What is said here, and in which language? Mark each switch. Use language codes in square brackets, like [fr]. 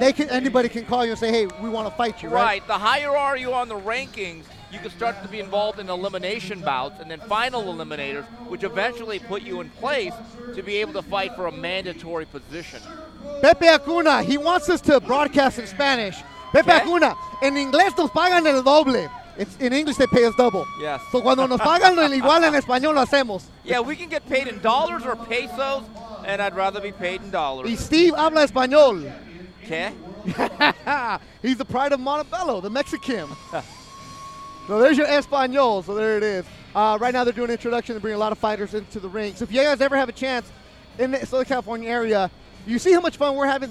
[en] anybody can call you and say, hey, we want to fight you, right? Right. The higher are you on the rankings, you can start to be involved in elimination bouts and then final eliminators, which eventually put you in place to be able to fight for a mandatory position. Pepe Acuna, he wants us to broadcast in Spanish. [es] Pepe Acuna, en inglés nos pagan el doble. [en] In English, they pay us double. Yes. So [es] cuando nos pagan el igual en español, lo hacemos. [en] Yeah, we can get paid in dollars or pesos, and I'd rather be paid in dollars. [es] Y Steve habla español. ¿Qué? [en] He's the pride of Montebello, the Mexican. So there's your español. So there it is. Right now, they're doing an introduction to bring a lot of fighters into the ring. So if you guys ever have a chance in the Southern California area, you see how much fun we're having.